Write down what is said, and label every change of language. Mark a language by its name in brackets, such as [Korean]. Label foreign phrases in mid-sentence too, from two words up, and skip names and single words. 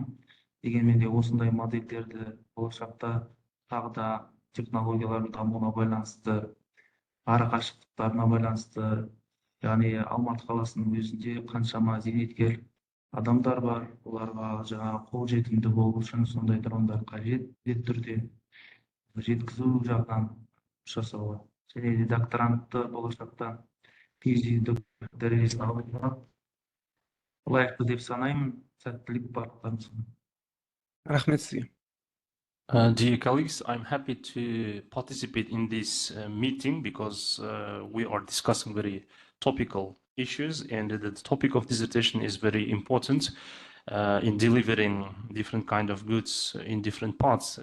[Kazakh] Дегенмен де осындай модельдерді болашақта тағы да технологиялардың дамуына байланысты, ара қашықтықтарына байланысты, яғни Алматы қаласының өзінде қаншама зейнеткер адамдар бар, оларға жаңағы қолжетімді болу үшін сондай дрондар қажет түрде жеткізу жағынан жасауға, және де докторантты болашақта PhD дәрежесін алуға лайықты деп санаймын. Сәттілік барлықтарыңызға. Рахмет сізге. [English] Dear colleagues, I'm happy to participate in this meeting because we are discussing very topical issues, and the topic of dissertation is very important in delivering different kind of goods in different parts.